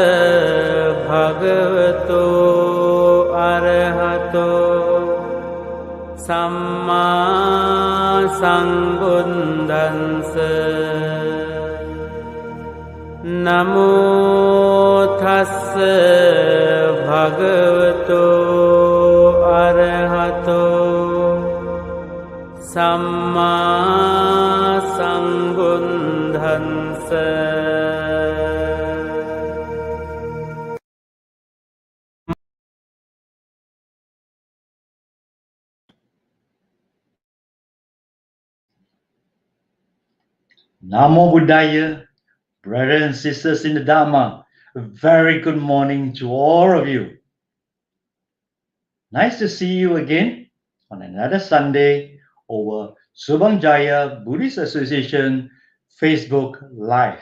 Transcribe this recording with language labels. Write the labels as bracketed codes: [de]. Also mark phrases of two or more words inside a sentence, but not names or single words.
[pi] භගවතෝ අරහතෝ සම්මා සම්බුද්ධංස නමෝ තස්ස භගවතෝ අරහතෝ සම්මා සම්බුද්ධංස Namo Buddhaya, [en] brothers and sisters in the Dharma. A very good morning to all of you. Nice to see you again on another Sunday over Subang Jaya Buddhist Association Facebook Live.